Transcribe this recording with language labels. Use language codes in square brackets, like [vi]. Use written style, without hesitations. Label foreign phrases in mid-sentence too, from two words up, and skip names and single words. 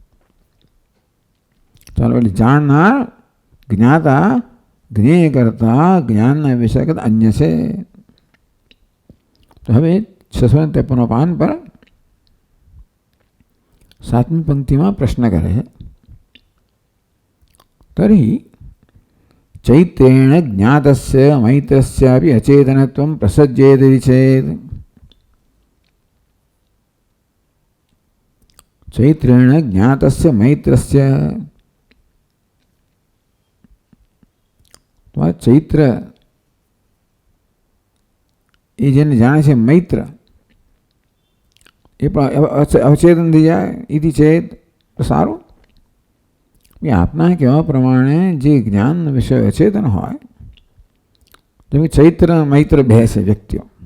[gu] ચાલો એટલે જાણનાર જ્ઞાતા જ્ઞેય કરતા જ્ઞાનના વિષય કરતા અન્ય છે. તો હવે 653 પાન પર 7મી પંક્તિમાં પ્રશ્ન કરે છે. [sa] तर्हि चैत्रेण ज्ञातस्य मैत्रस्यापि अचेतनत्वं प्रसज्येति चेत् चैत्रेण ज्ञातस्य मैत्रस्य [gu] चैत्र એ જેને જાણે છે મૈત્ર એ પણ અવચેતન થઈ જાય એથી ચેત તો સારું. આપના કહેવા પ્રમાણે જે જ્ઞાન વિષય અચેતન હોય જેમ કે ચૈત્ર મૈત્ર બે છે વ્યક્તિઓ.